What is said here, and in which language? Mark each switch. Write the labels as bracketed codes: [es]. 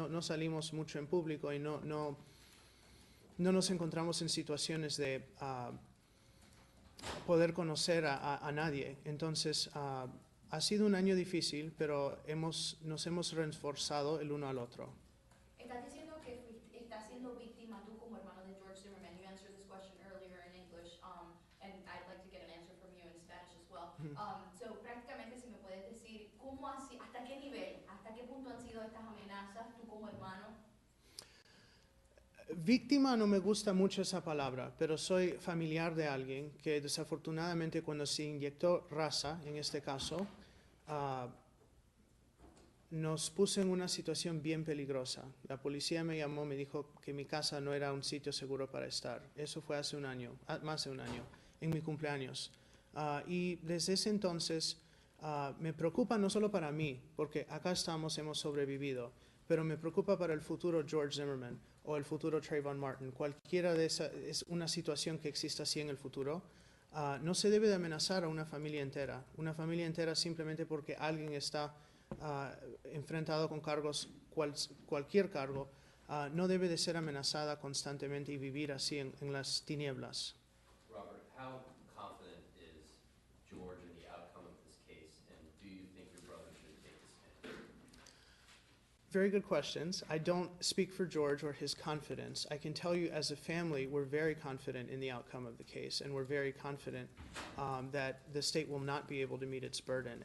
[es] No salimos mucho en público y no nos encontramos en situaciones de poder conocer a nadie. Entonces, ha sido un año difícil, pero nos hemos reforzado el uno al otro. Estás diciendo que estás siendo víctima tú como hermano de George Zimmerman. [en] You answered this question earlier in English, and I'd like to get an answer from you in Spanish as well. [es] So, prácticamente, si me puedes decir, ¿hasta qué nivel, hasta qué punto han sido estas amenazas tú como hermano? Víctima no me gusta mucho esa palabra, pero soy familiar de alguien que desafortunadamente cuando se inyectó raza, en este caso, nos puso en una situación bien peligrosa. La policía me llamó, me dijo que mi casa no era un sitio seguro para estar. Eso fue hace un año, más de un año, en mi cumpleaños. Y desde ese entonces me preocupa no solo para mí, porque acá estamos, hemos sobrevivido, pero me preocupa para el futuro George Zimmerman o el futuro Trayvon Martin. Cualquiera de esas es una situación que exista así en el futuro. No se debe de amenazar a una familia entera simplemente porque alguien está enfrentado con cargos, cualquier cargo, no debe de ser amenazada constantemente y vivir así en las tinieblas. [en] Robert, how confident is George in the outcome of this case, and do you think your brother should take the stand? Very good questions. I don't speak for George or his confidence. I can tell you as a family, we're very confident in the outcome of the case, and we're very confident that the state will not be able to meet its burden.